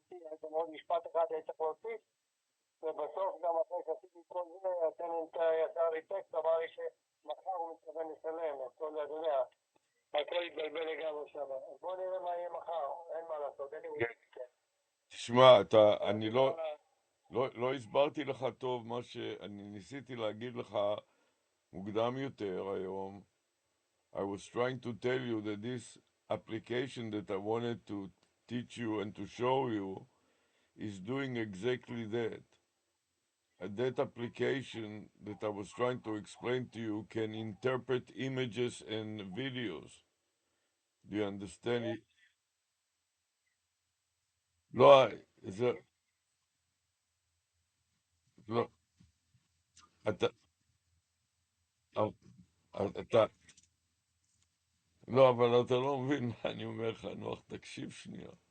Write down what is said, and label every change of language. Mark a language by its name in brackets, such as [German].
[Hebrew] היית מאוד משפט אחד היית צריך להוסיף, ובסוף גם אחרי שעשיתי את כל זה, הטננט יצר לי טקסט, אמר לי שמחר הוא מתכוון לשלם, אז כל זה, אתה יודע, הכל התבלבל לגמרי שם. אז בוא נראה מה יהיה מחר, אין מה לעשות, אין לי כן. כן. תשמע, לא אני עשיתי מה לא הסברתי לך טוב מה שאני ניסיתי להגיד לך מוקדם יותר היום. [English] I was trying to tell you that this application that I wanted to teach you and to show you is doing exactly that. And that application that I was trying to explain to you can interpret images and videos. Do you understand it? [Hebrew] לא, זה, לא, אתה, אתה, לא, אבל אתה לא מבין מה אני אומר לך, נוח, תקשיב שנייה.